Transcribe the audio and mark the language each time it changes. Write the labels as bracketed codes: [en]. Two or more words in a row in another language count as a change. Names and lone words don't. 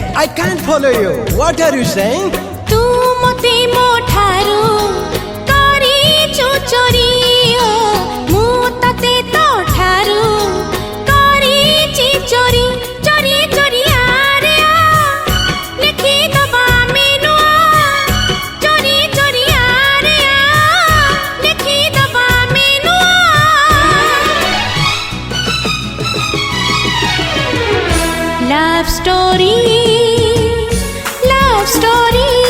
[en] can't follow you. What are you saying? [or] ତୁ ମତେ ମୋ ଠାରୁ କରିଛୁ ଚୋରି ହୋ ମୁଁ ତତେ ତୋ ଠାରୁ କରିଛି ଚୋରି ଚୋରି ଚୋରି ଆରେ ଆ ଲିଖି ଦବା ମେନୁ ଚୋରି ଚୋରି ଆରେ ଆ ଲିଖି ଦବା ମେନୁ [en] love story love story